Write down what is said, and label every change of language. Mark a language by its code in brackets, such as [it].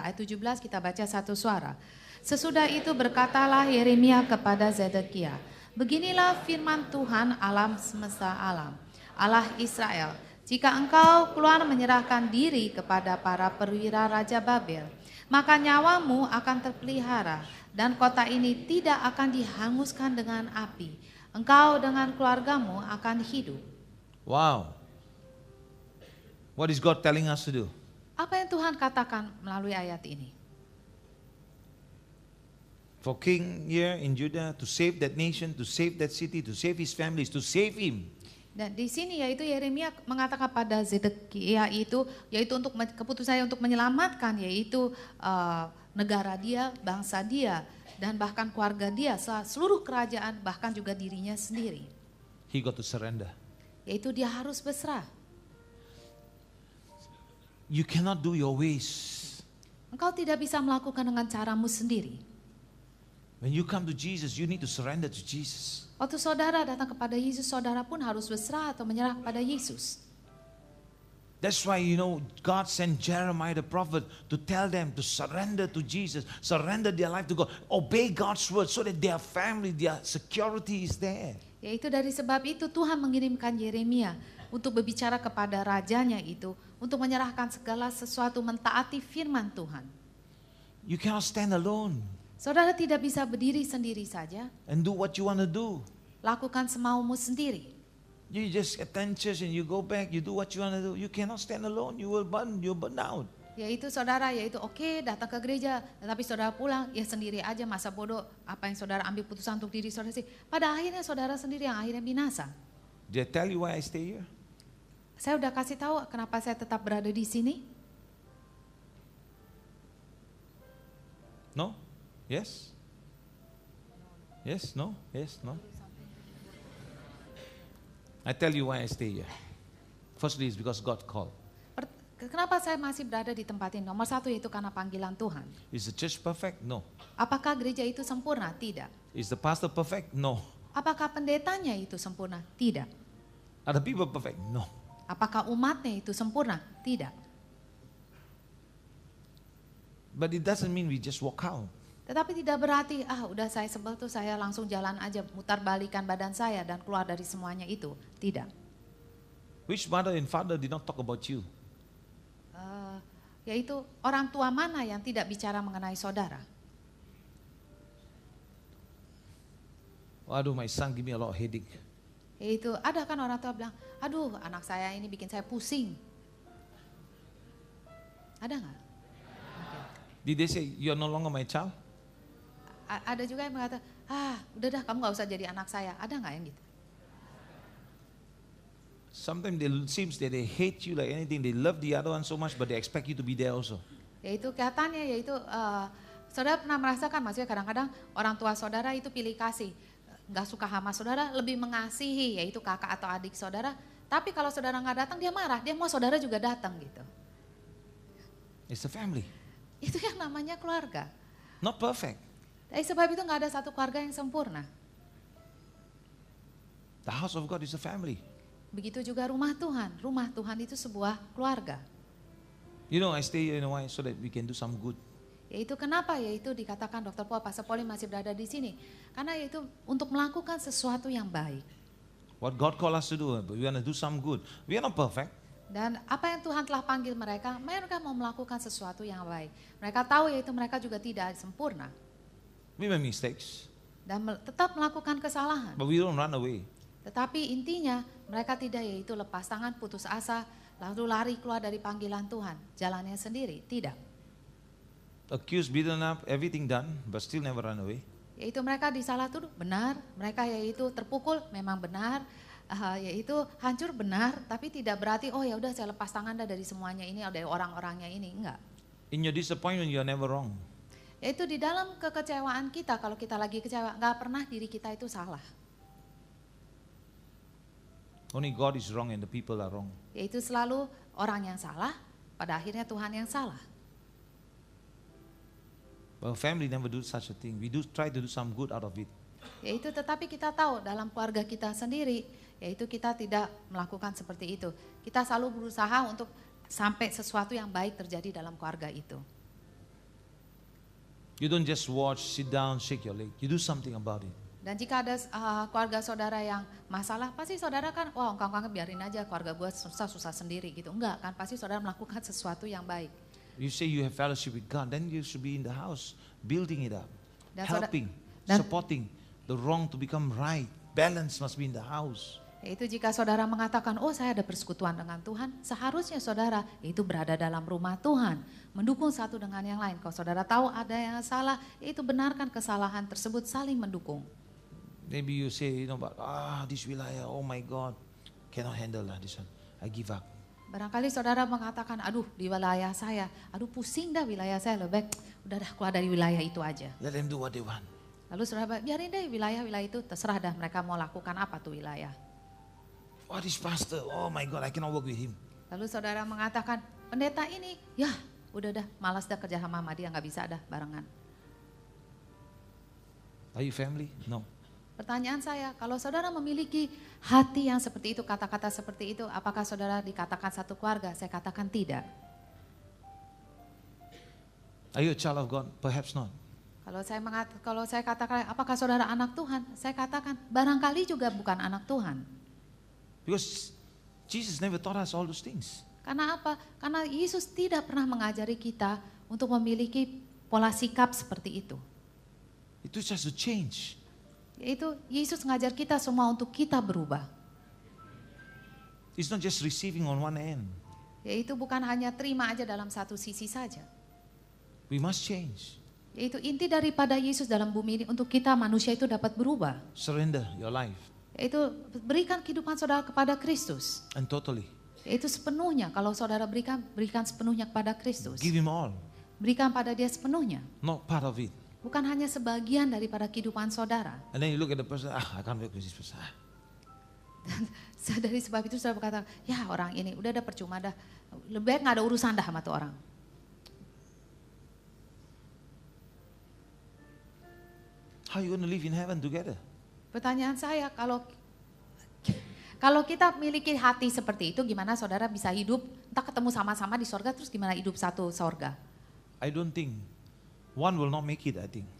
[id] Ayat 17 kita baca satu suara. Sesudah itu berkatalah Yeremia kepada Zedekiah, beginilah firman Tuhan alam semesta alam, Allah Israel. Jika engkau keluar menyerahkan diri kepada para perwira Raja Babel, maka nyawamu akan terpelihara dan kota ini tidak akan dihanguskan dengan api. Engkau dengan keluargamu akan hidup. Wow. [en] What is God telling us to do? [id] Apa yang Tuhan katakan melalui ayat ini? [en] For king here in Judah to save that nation, to save that city, to save his families, to save him. [id] Dan di sini yaitu Yeremia mengatakan pada Zedekiah itu yaitu untuk keputusannya untuk menyelamatkan yaitu negara dia, bangsa dia dan bahkan keluarga dia, seluruh kerajaan bahkan juga dirinya sendiri. [en] He got to surrender. [id] Yaitu dia harus berserah. [en] You cannot do your ways. [id] Engkau tidak bisa melakukan dengan caramu sendiri. [en] When you come to Jesus, you need to surrender to Jesus. [id] Waktu saudara datang kepada Yesus, saudara pun harus berserah atau menyerah kepada Yesus. [en] That's why, God sent Jeremiah the prophet to tell them to surrender to Jesus, surrender their life to God, obey God's word so that their family, their security is there. [id] Yaitu dari sebab itu Tuhan mengirimkan Yeremia untuk berbicara kepada rajanya itu, untuk menyerahkan segala sesuatu, mentaati firman Tuhan. [en] You cannot stand alone [id] Saudara tidak bisa berdiri sendiri saja, [en] and do what you want to do. [id] lakukan semaumu sendiri. [en] You just attend church and you go back, you do what you want to do. You cannot stand alone, you'll burn out. [id] Yaitu saudara, oke, datang ke gereja, tetapi saudara pulang, ya sendiri aja, masa bodoh, apa yang saudara ambil putusan untuk diri saudara sih. Pada akhirnya saudara sendiri yang akhirnya binasa. [en] Did I tell you why I stay here? [id] Saya udah kasih tahu kenapa saya tetap berada di sini. [en] No? Yes? Yes? No? Yes? No? I tell you why I stay here. Firstly, it's because God called. [id] Kenapa saya masih berada di tempat ini? Nomor satu yaitu karena panggilan Tuhan. [en] Is the church perfect? No. [id] Apakah gereja itu sempurna? Tidak. [en] Is the pastor perfect? No. [id] Apakah pendetanya itu sempurna? Tidak. [en] Are the people perfect? No. [id] Apakah umatnya itu sempurna? Tidak. [en] But it doesn't mean we just walk out. [id] Tetapi tidak berarti, udah saya sebel tuh saya langsung jalan aja, mutar balikan badan saya dan keluar dari semuanya itu. Tidak. [en] Which mother and father did not talk about you? [id] Yaitu orang tua mana yang tidak bicara mengenai saudara? [en] Aduh, my son give me a lot of headache. [id] Yaitu ada kan orang tua bilang, aduh anak saya ini bikin saya pusing. Ada nggak? [en] Did they say you are no longer my child? [id] Ada juga yang mengatakan, udah dah kamu nggak usah jadi anak saya. Ada nggak yang gitu? [en] Sometimes it seems that they hate you like anything. They love the other one so much, but they expect you to be there also. [id] Yaitu kelihatannya, Saudara pernah merasakan, maksudnya kadang-kadang orang tua saudara itu pilih kasih, nggak suka sama saudara, lebih mengasihi, yaitu kakak atau adik saudara. Tapi kalau saudara nggak datang, dia marah, dia mau saudara juga datang gitu. [en] It's a family. [id] Itu yang namanya keluarga. [en] Not perfect. [id] Dari sebab itu nggak ada satu keluarga yang sempurna. [en] The house of God is a family. [id] Begitu juga rumah Tuhan. Rumah Tuhan itu sebuah keluarga. [en] You know, I stay here in Hawaii so that we can do some good. [id] Yaitu kenapa? Yaitu dikatakan Dr. Paul, Pastor Paul masih berada di sini. Karena yaitu untuk melakukan sesuatu yang baik. [en] What God called us to do, we want to do some good. We are not perfect. [id] Dan apa yang Tuhan telah panggil mereka mau melakukan sesuatu yang baik. Mereka tahu yaitu mereka juga tidak sempurna. [en] We make mistakes, [id] Dan tetap melakukan kesalahan. [en] but we don't run away. [id] Tetapi intinya mereka tidak yaitu lepas tangan, putus asa, lalu lari keluar dari panggilan Tuhan. Jalannya sendiri, tidak. [en] Accused, beaten up, everything done, but still never run away. [id] Yaitu mereka disalah tuduh, benar. Mereka yaitu terpukul, memang benar. Yaitu hancur, benar. Tapi tidak berarti, oh ya udah saya lepas tangan dah dari semuanya ini, dari orang-orangnya ini. Enggak. [en] In your disappointment, you are never wrong. [id] Yaitu di dalam kekecewaan kita, kalau kita lagi kecewa, nggak pernah diri kita itu salah. [en] Only God is wrong and the people are wrong. [id] Yaitu selalu orang yang salah, pada akhirnya Tuhan yang salah. [en] But our family never do such a thing. We do try to do some good out of it. [id] Yaitu tetapi kita tahu dalam keluarga kita sendiri, yaitu kita tidak melakukan seperti itu. Kita selalu berusaha untuk sampai sesuatu yang baik terjadi dalam keluarga itu. [en] You don't just watch, sit down, shake your leg. You do something about it. [id] Dan jika ada keluarga saudara yang masalah, pasti saudara kan, wah engkau biarin aja keluarga gue susah-susah sendiri gitu. Enggak kan, pasti saudara melakukan sesuatu yang baik. [en] You say you have fellowship with God, then you should be in the house, building it up, [id] Dan [en] helping, [id] dan- [en] supporting the wrong to become right. Balance must be in the house. [id] Yaitu jika saudara mengatakan, oh saya ada persekutuan dengan Tuhan, seharusnya saudara itu berada dalam rumah Tuhan. Mendukung satu dengan yang lain. Kalau saudara tahu ada yang salah, itu benarkan kesalahan tersebut, saling mendukung. [en] Maybe you say, but this wilayah, oh my God, cannot handle this one. I give up. [id] Barangkali saudara mengatakan, aduh di wilayah saya, aduh pusing dah wilayah saya, lebih baik udah dah keluar dari wilayah itu aja. [en] Let them do what they want. [id] Lalu saudara biarin deh wilayah-wilayah itu, terserah dah mereka mau lakukan apa tuh wilayah. [en] What is pastor? Oh my God, I cannot work with him. [id] Lalu saudara mengatakan, pendeta ini, ya udah dah malas dah kerja sama dia, nggak bisa dah barengan. [en] Are you family? No. [id] Pertanyaan saya, kalau saudara memiliki hati yang seperti itu, kata-kata seperti itu, apakah saudara dikatakan satu keluarga? Saya katakan tidak. [en] Are you a child of God? Perhaps not. [id] Kalau saya katakan, apakah saudara anak Tuhan? Saya katakan, barangkali juga bukan anak Tuhan. [en] Because Jesus never taught us all those things. [id] Karena apa? Karena Yesus tidak pernah mengajari kita untuk memiliki pola sikap seperti itu. [en] It was just to change. [id] Yaitu Yesus mengajar kita semua untuk kita berubah. [en] It's not just receiving on one end. [id] Yaitu bukan hanya terima aja dalam satu sisi saja. [en] We must change. [id] Yaitu inti daripada Yesus dalam bumi ini untuk kita manusia itu dapat berubah. [en] Surrender your life. [id] Yaitu berikan kehidupan saudara kepada Kristus. [en] And totally. [id] Yaitu sepenuhnya, kalau saudara berikan sepenuhnya kepada Kristus. [en] Give him all. [id] Berikan pada dia sepenuhnya. [en] Not part of it. [id] Bukan hanya sebagian daripada kehidupan saudara. [en] And then you look at the person, I can't work with this person. [id] Dari sebab itu saudara berkata, ya orang ini udah ada percuma dah. Lebih baik gak ada urusan dah sama tuh orang. [en] How are you going to live in heaven together? [id] Pertanyaan saya, kalau kita miliki hati seperti itu, gimana saudara bisa hidup, entah ketemu sama-sama di sorga, terus gimana hidup satu sorga? [en] I don't think one will not make it, I think.